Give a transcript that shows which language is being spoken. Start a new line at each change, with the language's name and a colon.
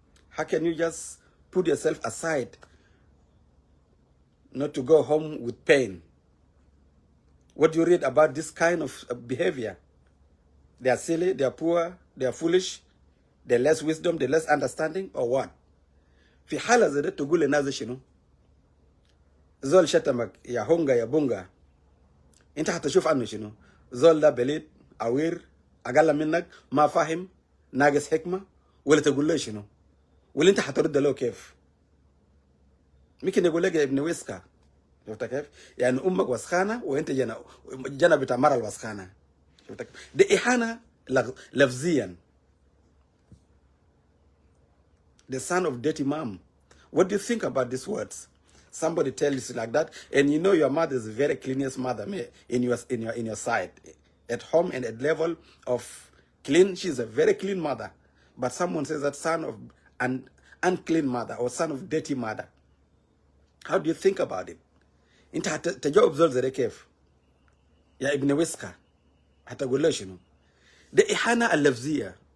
English: How can you just put yourself aside not to go home with pain? What do you read about this kind of behavior? They are silly, they are poor, they are foolish, they less wisdom, they less understanding, or what?
Arabic: في حالة زي ده تقول للناس شنو؟ زول شتمك يا هونغا يا بونغا، انت هتشوف عنه شنو؟ زول ده بليد عوير اقل منك ما فاهم ناقص حكمة، ولا تقول له شنو؟ ولا انت هترد له كيف؟ ممكن يقول لك يا ابن ويسكا. شفت كيف؟ يعني امك وسخانه وانت جنب بتاع مرة الوسخانه. شفت كيف؟ دي اهانه لفظيا.
English: The son of dirty mom. What do you think about these words? Somebody tells you like that, and you know your mother is the very cleanest mother in your side, at home and at level of clean. She's a very clean mother, but someone says that son of an unclean mother or son of dirty mother. How do you think about it?
Arabic: انت هتجاوب زول زي كيف؟ يا ابن ويسكا هتقول له شنو؟ ده إهانة اللفظية.